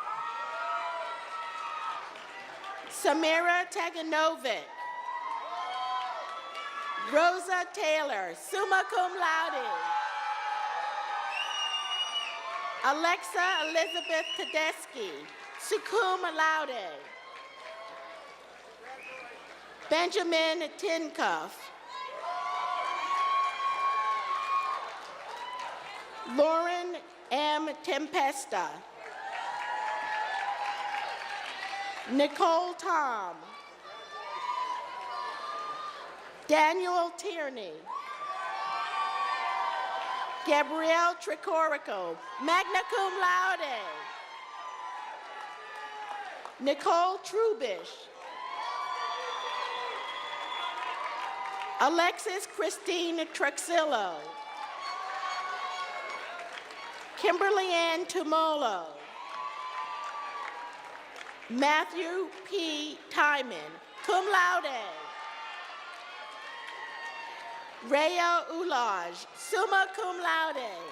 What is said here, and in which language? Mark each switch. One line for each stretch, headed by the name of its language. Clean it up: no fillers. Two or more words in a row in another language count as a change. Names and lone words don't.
English: Samira Taganovic. Rosa Taylor,
Latin: summa cum laude.
English: Alexa Elizabeth Tedeschi,
Latin: cum laude.
English: Benjamin Tinkoff. Lauren M. Tempesta. Nicole Tom. Daniel Tierney.
Latin: Gabrielle Tricorico, magna cum laude.
English: Nicole Trubish. Alexis Christine Truxillo. Kimberly Ann Tumolo. Matthew P.
Latin: Timon, cum laude. Rhea Ulaj, summa cum laude.